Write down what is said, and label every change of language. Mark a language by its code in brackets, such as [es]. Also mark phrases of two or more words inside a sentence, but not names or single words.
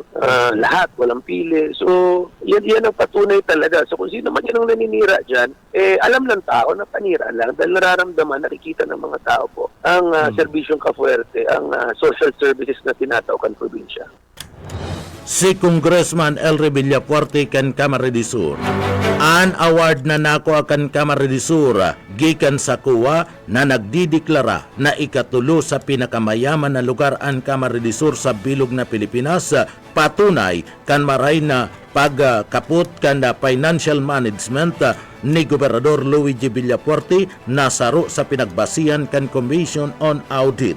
[tl] Lahat, walang pili. So yan ang patunay talaga. So kung sino man yan ang naninira dyan, alam ng tao na panira lang dahil nararamdaman, nakikita ng mga tao po ang serbisyong Kafuerte, ang [en] social services [tl] na tinatawag probinsya. [bik] Si Congressman El Rey Villafuerte kan Kamara de Sur An award na nako akan Kamara de Sur gikan sa kuwa na nagdideklara na ikatulo sa pinakamayaman na lugar ang Kamara de Sur sa bilog na Pilipinas, patunay kan maray na pagkaput kan [en] financial management [bik] ni Gobernador Luigi Villafuerte na saro sa pinagbasihan kan Commission on Audit.